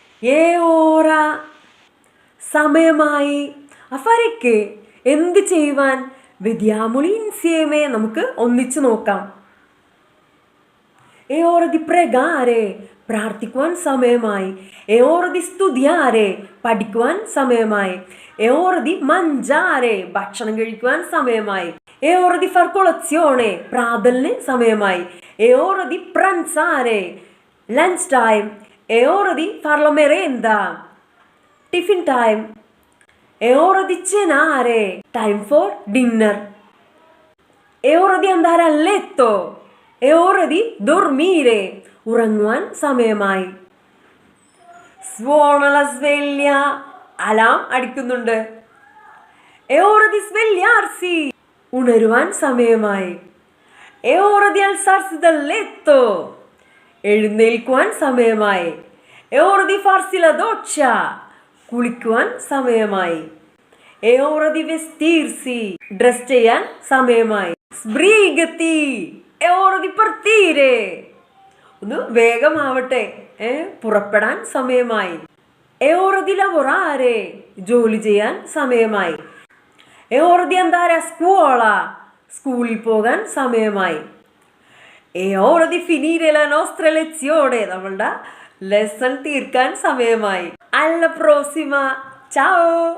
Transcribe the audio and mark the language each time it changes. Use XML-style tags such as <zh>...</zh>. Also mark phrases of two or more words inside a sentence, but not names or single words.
<it>È ora സമയമായി.</it> <ml>അഫരയ്ക്ക് എന്ത് ചെയ്യുവാൻ?</ml> <it>vediamo insieme.</it> <ml>നമുക്ക് ഒന്നിച്ചു നോക്കാം.</ml> <it>È ora di pregare.</it> <ml>പ്രാർത്ഥിക്കുവാൻ സമയമായി.</ml> <it>È ora di studiare.</it> <ml>പഠിക്കുവാൻ സമയമായി.</ml> <it>È ora di mangiare.</it> <ml>ഭക്ഷണം കഴിക്കുവാൻ സമയമായി.</ml> <it>È ora di far colazione.</it> <ml>പ്രാതലിന് സമയമായി.</ml> <it>È ora di pranzare.</it> <en>Lunch time.</en> <it>È ora di far la merenda.</it> <en>Tiffin time.</en> <it>È ora di cenare.</it> <en>Time for dinner.</en> <it>È ora di andare a letto. È ora di dormire.</it> <ml>ഉറങ്ങുവാൻ സമയമായി.</ml> <it>Suona la sveglia.</it> <ml>അലാം അടിക്കുന്നുണ്ട്.</ml> <it>È ora di svegliarsi.</it> <ml>ഉണരുവാൻ സമയമായി.</ml> <it>È ora di alzarsi dal letto.</it> <ml>എഴുന്നേൽക്കുവാൻ സമയമായി.</ml> <it>È ora di farsi la doccia.</it> <ml>കുളിക്കുവാൻ സമയമായി.</ml> <it>È ora di vestirsi.</it> <ml>ഡ്രസ് ചെയ്യാൻ സമയമായി.</ml> <it>Sbrigati. È ora di partire.</it> <ml>ഒന്ന് വേഗമാവട്ടെ, പുറപ്പെടാൻ സമയമായി.</ml> <it>È ora di lavorare.</it> <ml>ജോലി ചെയ്യാൻ സമയമായി.</ml> <it>È ora di andare a scuola.</it> <ml>സ്കൂളിൽ പോകാൻ സമയമായി.</ml> <it>È ora di finire la nostra lezione.</it> <ml>നമ്മളുടെ ലെസൺ തീർക്കാൻ സമയമായി.</ml> <it>Alla prossima. Ciao.</it>